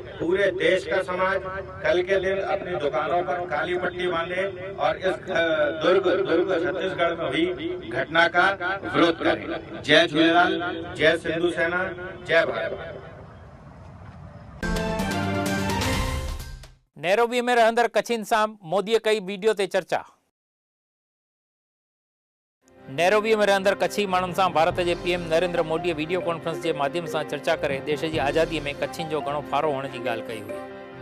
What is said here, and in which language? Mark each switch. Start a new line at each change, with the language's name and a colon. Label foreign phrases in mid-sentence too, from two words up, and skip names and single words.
Hindi: पूरे देश का समाज कल के दिन अपनी दुकानों पर काली पट्टी बांधे और इस दुर्ग छत्तीसगढ़ में हुई घटना का विरोध करे। जय झूलेलाल, जय सिंधु सेना, जय भारत।
Sindhi: नैरोबी में रहंदड़ कच्छिन सां मोदीअ कई वीडियो ते चर्चा। नैरोबी में रहंदड़ कच्छी माण्हुनि सां भारत जे पीएम नरेंद्र मोदीअ
English: video conference
Hindi: के माध्यम से
Sindhi: चर्चा करे
Hindi: देश की आज़ादी में
Sindhi: कच्छिन जो घणो फारो
Hindi: होने की
Sindhi: ॻाल्हि कई हुई।